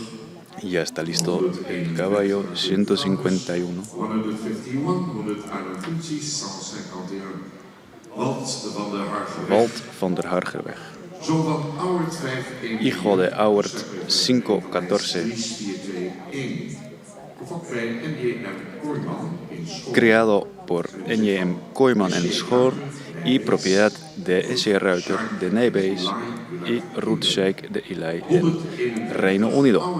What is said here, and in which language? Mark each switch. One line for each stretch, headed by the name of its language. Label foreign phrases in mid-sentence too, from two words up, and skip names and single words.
Spanish: Ya está listo el caballo 151. 151, 151, 151. Walt van der Hargerweg. Walt van der Hargerweg. hijo de Howard 514, creado por N.J.M. Koyman en Schoor y propiedad de S.J. Reuter de Nijbase y Ruth Sheikh de Eli en Reino Unido.